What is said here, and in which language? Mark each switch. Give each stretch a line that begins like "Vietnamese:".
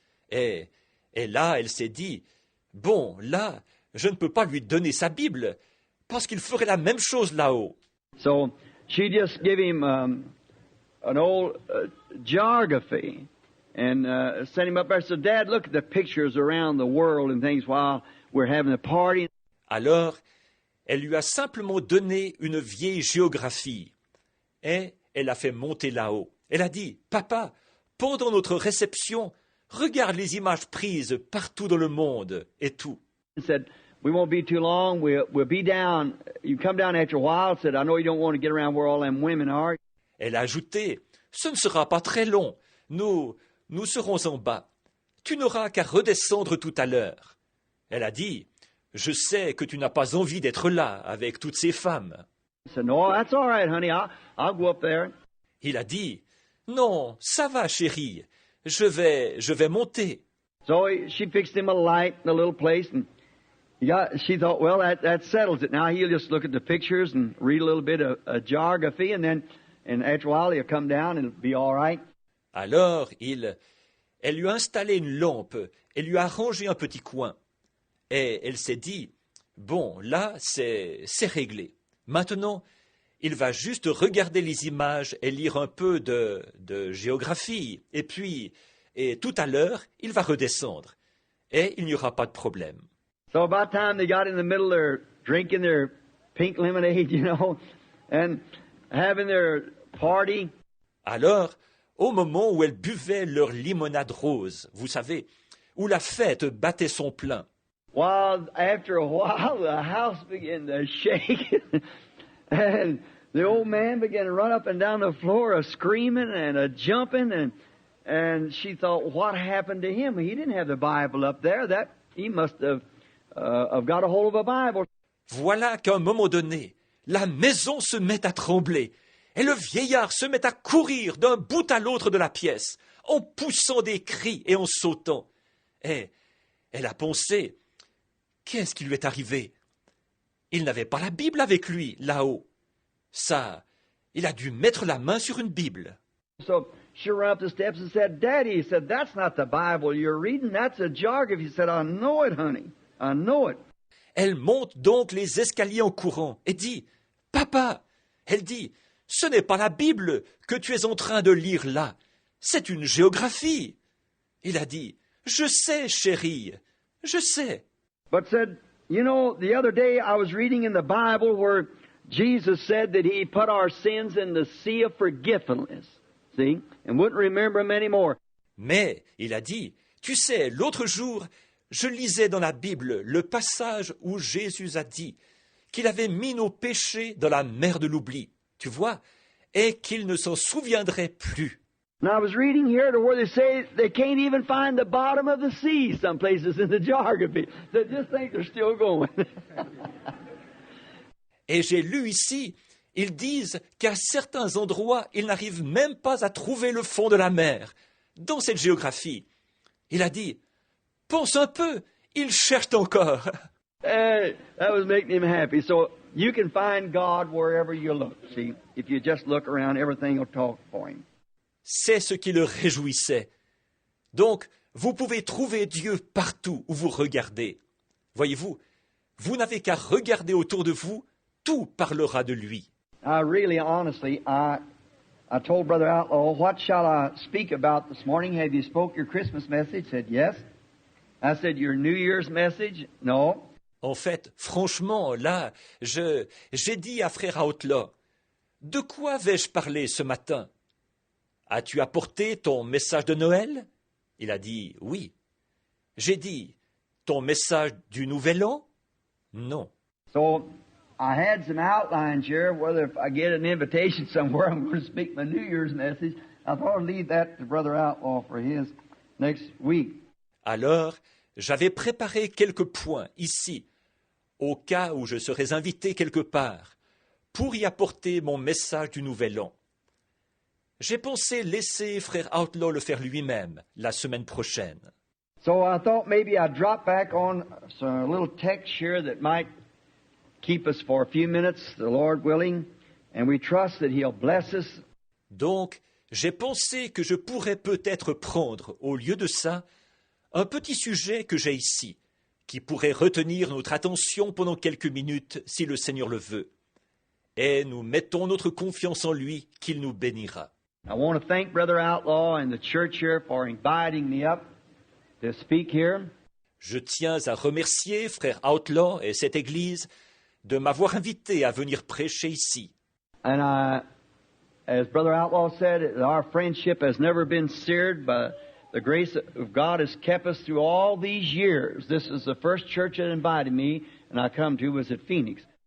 French: Et là, elle s'est dit, bon, là, je ne peux pas lui donner sa Bible, parce qu'il ferait la même chose là-haut.
English: So she just gave him an old geography and sent him up there. So, Dad, look at the pictures around the world and things while we're having a party.
French: Alors, elle lui a simplement donné une vieille géographie et elle l'a fait monter là-haut. Elle a dit, « Papa, pendant notre réception, regarde les images prises partout dans le monde et tout. »
English: He said, we won't be too long. We'll be down. You come down after a while. Said, I know you don't want to get around where all them women are.
French: Elle a ajouté, « Ce ne sera pas très long. Nous serons en bas. Tu n'auras qu'à redescendre tout à l'heure. » Elle a dit, « Je sais que tu n'as pas envie d'être là avec toutes ces femmes. »
English: He said, no, that's all right, honey. I'll go up there.
French: Il a dit, « Non, ça va, chérie. Je vais monter. »
English: So she fixed him a light in a little place, and she thought, well, that settles it. Now he'll just look at the pictures and read a little bit of geography, and after a while he'll come down and it'll be all right.
French: Alors, elle lui a installé une lampe et lui a arrangé un petit coin. Et elle s'est dit, bon, là, c'est réglé. Maintenant, il va juste regarder les images et lire un peu de géographie. Et tout à l'heure, il va redescendre. Et il n'y aura pas de problème.
English: So about time they got in the middle, they're drinking their pink lemonade, and having their party.
French: Alors, au moment où elles buvaient leur limonade rose, vous savez, où la fête battait son plein,
English: Well, after a while, the house began to shake, and the old man began to run up and down the floor, screaming and jumping, and she thought, what happened to him? He didn't have the Bible up there. That he must have got a hold of a Bible.
French: voilà qu'à un moment donné, la maison se met à trembler, et le vieillard se met à courir d'un bout à l'autre de la pièce, en poussant des cris et en sautant. Et elle a pensé, qu'est-ce qui lui est arrivé? Il n'avait pas la Bible avec lui, là-haut. Ça, il a dû mettre la main sur une Bible.
English: So she ran up the steps and said, Daddy, he said, that's not the Bible you're reading, that's a geography. He said, I know it, honey, I know it.
French: Elle monte donc les escaliers en courant et dit, « Papa !» Elle dit, « Ce n'est pas la Bible que tu es en train de lire là, c'est une géographie. » Il a dit, « Je sais, chérie, je sais. »
English: But said, the other day I was reading in the Bible where Jesus said that he put our sins in the sea of forgetfulness, see, and wouldn't remember them anymore.
French: Mais il a dit, « Tu sais, l'autre jour, je lisais dans la Bible le passage où Jésus a dit qu'il avait mis nos péchés dans la mer de l'oubli, tu vois, et qu'il ne s'en souviendrait plus. »
English: And I was reading here to where they say they can't even find the bottom of the sea some places in the geography. They just think they're still going.
French: Et j'ai lu ici, ils disent qu'à certains endroits, ils n'arrivent même pas à trouver le fond de la mer. Dans cette géographie, il a dit, « Pense un peu, ils cherchent encore. »
English: Hey, that was making him happy. So you can find God wherever you look. See, if you just look around, everything will talk for him.
French: C'est ce qui le réjouissait. Donc, vous pouvez trouver Dieu partout où vous regardez. Voyez-vous, vous n'avez qu'à regarder autour de vous, tout parlera de lui.
English: Really, honestly, I told Brother Outlaw, what shall I speak about this morning? Have you spoke your Christmas message? He said, yes. I said, your New Year's message? No.
French: En fait, franchement, là, j'ai dit à frère Outlaw, de quoi vais-je parler ce matin? As-tu apporté ton message de Noël? Il a dit oui. J'ai dit, ton message du Nouvel An? Non.
English: So I had some outlines here, whether if I get an invitation somewhere, I'm going to speak my New Year's message. I thought I'd leave that to Brother Outlaw for his next week.
French: Alors, j'avais préparé quelques points ici, au cas où je serais invité quelque part, pour y apporter mon message du Nouvel An. J'ai pensé laisser frère Outlaw le faire lui-même la semaine prochaine.
English: So I thought maybe I'd drop back on a little text here that might keep us for a few minutes, the Lord willing, and we trust that He'll bless us.
French: Donc, j'ai pensé que je pourrais peut-être prendre, au lieu de ça, un petit sujet que j'ai ici, qui pourrait retenir notre attention pendant quelques minutes si le Seigneur le veut. Et nous mettons notre confiance en lui, qu'il nous bénira.
English: I want to thank Brother Outlaw and the church here for inviting me up to speak here.
French: Je tiens à remercier frère Outlaw et cette Église de m'avoir invité à venir prêcher ici.
English: And as Brother Outlaw said, our friendship has never been seared, but the grace of God has kept us through all these years. This is the first church that invited me, and I come to was at Phoenix.